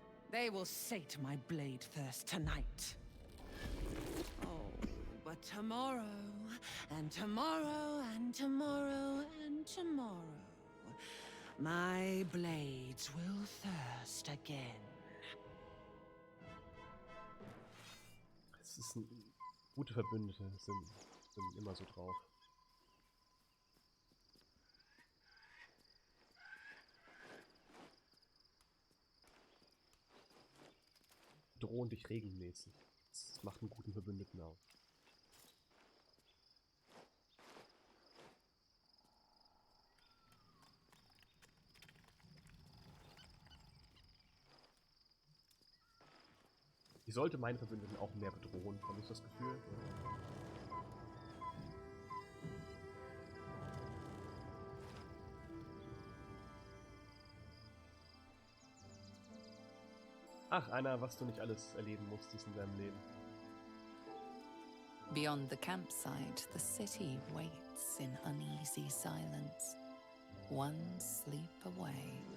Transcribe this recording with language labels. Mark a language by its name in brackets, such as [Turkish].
[English] They will sate my blade thirst tonight. Oh, but tomorrow, and tomorrow, and tomorrow, and tomorrow, my blades will thirst again. [German] Es ist ein gute Verbündete, sind immer so drauf. Drohen dich regelmäßig. Das macht einen guten Verbündeten aus. Ich sollte meinen Verbündeten auch mehr bedrohen, habe ich das Gefühl. Ach, Anna, was du nicht alles erleben musstest in deinem Leben. [English] Beyond the campsite, the city waits in uneasy silence, one sleep away.